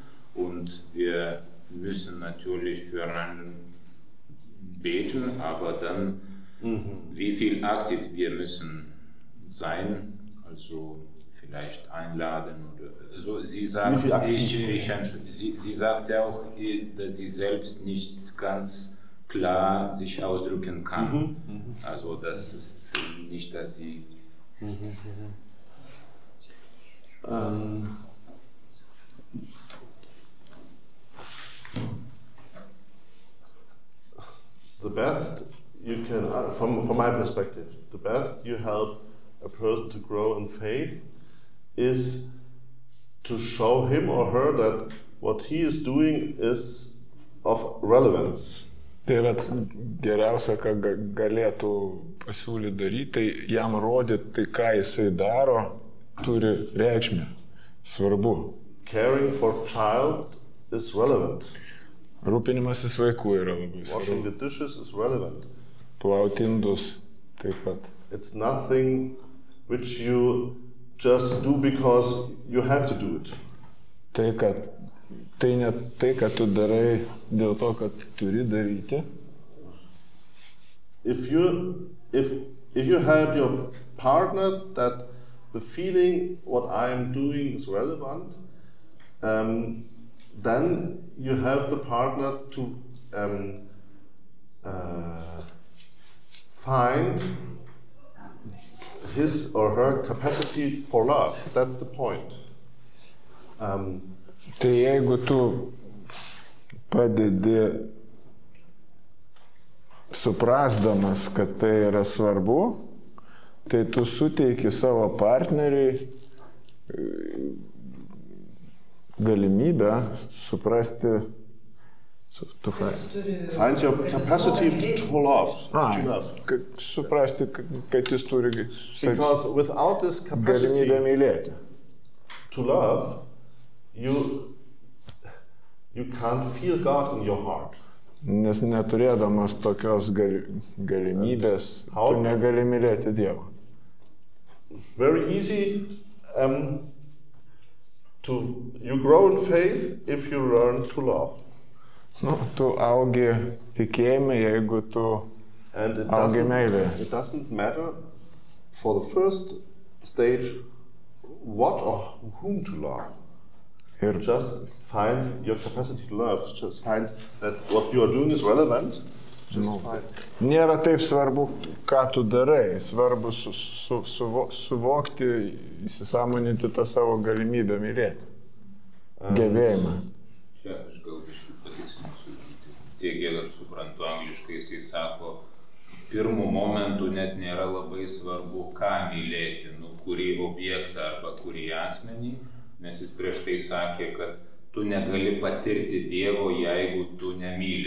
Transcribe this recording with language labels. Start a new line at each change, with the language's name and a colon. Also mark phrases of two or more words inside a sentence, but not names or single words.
German: Und wir müssen natürlich füreinander beten, aber dann, wie viel aktiv wir müssen sein, also vielleicht einladen oder so. Sie sagt, sie sagt auch, dass sie selbst nicht ganz klar sich ausdrücken kann. Also das ist nicht, dass sie
English: the best you can, from my perspective, the best you help a person to grow in faith is to show him or her that what he is doing is of relevance.
Lithuanian: Tai geriausia, ką galėtų pasiūlyti daryti, tai jam rodyti, tai ką jisai daro, turi reikšmę, svarbu.
English: Caring for child is relevant.
Lithuanian: Rūpinimasis vaikų yra labai svarbu.
English: Washing the dishes is relevant.
Lithuanian: Plauti indus taip pat.
English: It's nothing which you just do because you have to do it.
Lithuanian: Tai ne tai, kad tu darai dėl to, kad turi daryti.
English: If you help your partner that the feeling what I am doing is relevant, then you help the partner to find his or her capacity for love. That's the point.
Lithuanian: Tai jeigu tu padedi suprasdamas, kad tai yra svarbu, tai tu suteiki savo partneriui galimybę suprasti,
English: to find your capacity to love.
Lithuanian: Kad suprasti, kad jis turi
English: because without this capacity
Lithuanian: galimybę mylėti.
English: To love, you can't feel God in your heart.
Lithuanian: Nes neturėdamas tokios galimybės, tu negali mylėti Dievą.
English: Very easy. You grow in faith if you learn to love.
Lithuanian: Tu augi tikėjime, jeigu tu augi meilėje.
English: It doesn't matter for the first stage what or whom to love. Just find your capacity to love. Just find that what you are doing is relevant.
Lithuanian: Nėra taip svarbu, ką tu darai. Svarbu suvokti, įsisąmoninti tą savo galimybę mylėti. Gebėjimą. Čia aš gal kažkaip patikslinsiu. tiek kiek aš suprantu angliškai, jisai sako, pirmų momentų net nėra labai svarbu, ką mylėti, kurį objektą arba kurį asmenį, nes jis prieš tai sakė, kad tu negali patirti Dievo, jeigu tu nemyli.